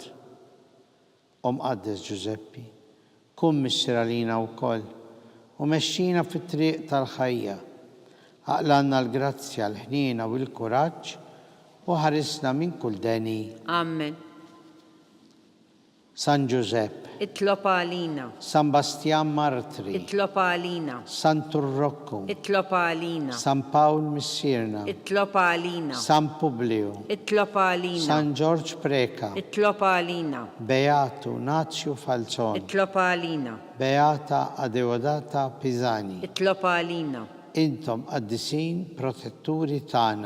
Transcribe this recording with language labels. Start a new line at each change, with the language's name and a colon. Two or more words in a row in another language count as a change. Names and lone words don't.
Maltese: Qaddes Giuseppi, kun missir għalina wkoll u mexxina fit-triq tal-ħajja, aqlanna l-grazzja, l-ħniena u l-kuraġġ u ħarisna minn kull deni. Amen. San Giuseppe, Itlob għalina San Bastian Martri, Itlob għalina San Turrocco, Itlob għalina San Paul Missirna, Itlob għalina San Publio, Itlob għalina San George Preca, Itlob għalina Beato Nazio Falzone, Itlob għalina Beata Adeodata Pisani. Itlob għalina Intom qaddisin protetturi tagħna.